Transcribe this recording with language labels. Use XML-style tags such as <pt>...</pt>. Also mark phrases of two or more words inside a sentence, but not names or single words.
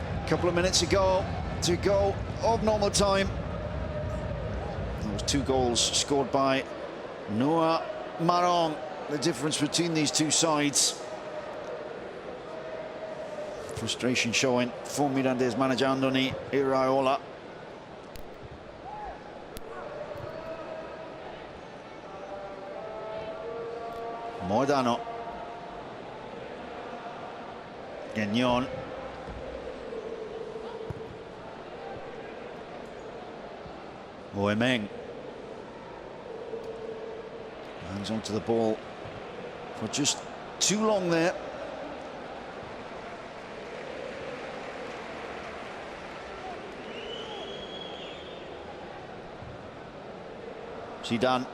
<en>couple of minutes ago to go of normal time. Those 2 goals scored by Noah Marong. The difference between these two sides. Frustration showing for Mirandés manager Andoni Iraola. Moedano. Gagnon. Oemeng. Hangs onto the ball for just too long there. Zidane.</en>